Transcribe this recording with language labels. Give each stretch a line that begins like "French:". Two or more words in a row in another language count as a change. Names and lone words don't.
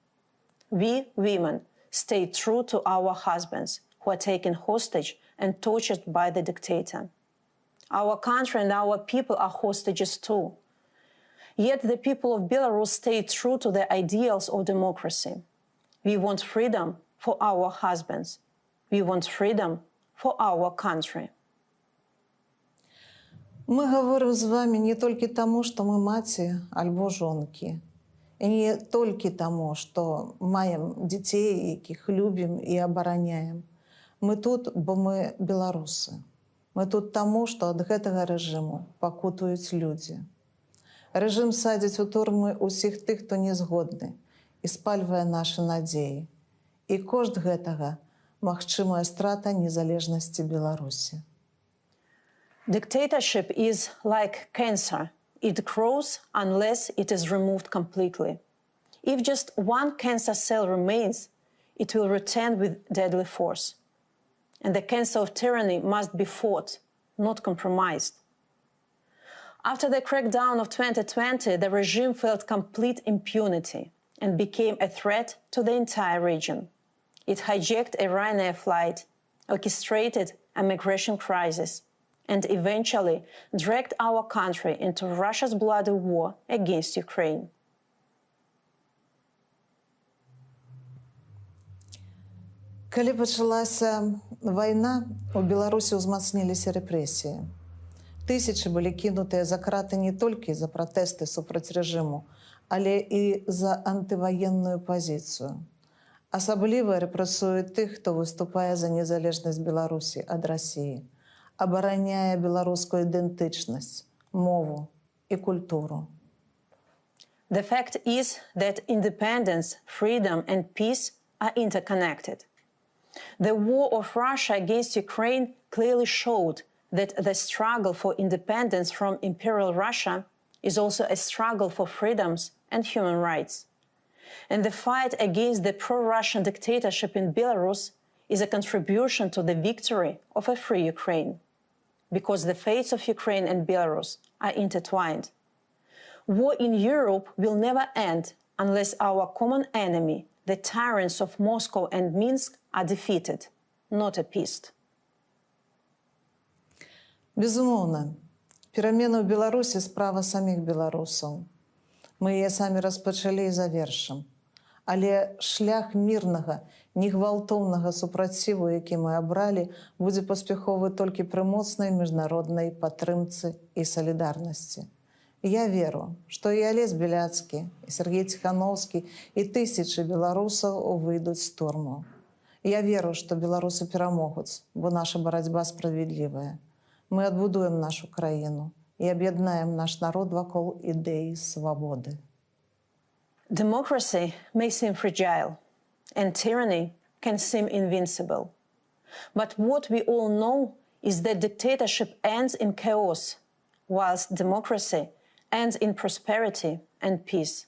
English: We, women, stay true to our husbands who are taken hostage and tortured by the dictator. Our country and our people are hostages too. Yet the people of Belarus stay true to the ideals of democracy. We want freedom for our husbands. We want freedom for our country.
Belarusian: Мы гаворым з вамі не толькі таму, што мы маці альбо жонкі. І не толькі таму, што маем дзяцей, якіх любім і абараняем. Мы тут, бо мы беларусы. Мы тут таму, што ад гэтага рэжыму пакутуюць людзі. Рэжым садзіць у турмы ўсіх тых, хто не згодны, і спальвае нашы надзеі. І кошт гэтага – магчымая страта незалежнасці Беларусі.
English: Dictatorship is like cancer. It grows unless it is removed completely. If just one cancer cell remains, it will return with deadly force. And the cancer of tyranny must be fought, not compromised. After the crackdown of 2020, the regime felt complete impunity and became a threat to the entire region. It hijacked a Ryanair flight, orchestrated a migration crisis, and eventually dragged our country into Russia's bloody war against Ukraine.
Belarusian: Калі пачалася вайна, у Беларусі ўзмацніліся рэпрэсіі. Тысячы былі кінутыя за краты не толькі за пратэсты супраць рэжыму, але і за антываенную пазіцыю. Асабліва рэпрэсуюць тых, хто выступае за незалежнасць Беларусі ад Расіі, абараняе беларускую ідэнтычнасць, мову і культуру.
English: The fact is that independence, freedom and peace are interconnected. The war of Russia against Ukraine clearly showed that the struggle for independence from Imperial Russia is also a struggle for freedoms and human rights. And the fight against the pro-Russian dictatorship in Belarus is a contribution to the victory of a free Ukraine, because the fates of Ukraine and Belarus are intertwined. War in Europe will never end unless our common enemy, the tyrants of Moscow and Minsk, are defeated, not appeased.
Belarusian: Безумоўна, перамены ў Беларусі справа саміх беларусаў. Мы яе самі распачалі і завершым. Але шлях мірнага, негвалтоўнага супраціву, які мы абралі, будзе паспяховы толькі пры моцнай міжнароднай падтрымцы і салідарнасці. Я веру, што і Алесь Беляцкі, і Сергей Ціхановскі, і тысячы беларусаў выйдуць з турму. Я веру, што беларусы перамогуць, бо наша барацьба справядлівая. Мы адбудуем нашу краіну і аб'яднаем наш народ вакол ідэі свабоды.
English: Democracy may seem fragile, and tyranny can seem invincible. But what we all know is that dictatorship ends in chaos, whilst democracy ends in prosperity and peace.